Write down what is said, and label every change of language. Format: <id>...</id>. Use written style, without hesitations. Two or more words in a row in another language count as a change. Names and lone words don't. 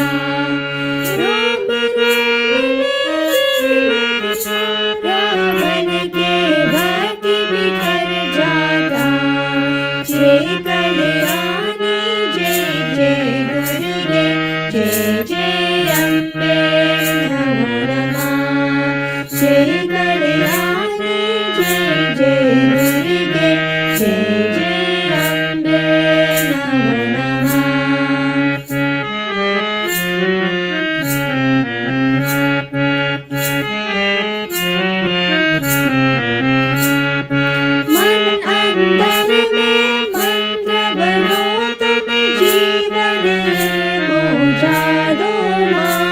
<hi>रोम रोम में बन के भक्ति बिखर जाता। जय कल्याणी जय जय दुर्गे, जय जय अम्बे</hi> <sa>नमो नमः।</sa> <hi>जय कल्याणी जय जय दुर्गे, जय जय अम्बे</hi> <sa>नमो नमः।</sa> <hi>मन अंदर में मंत्र बनो तुम जीवन पूजा दो माँ।</hi>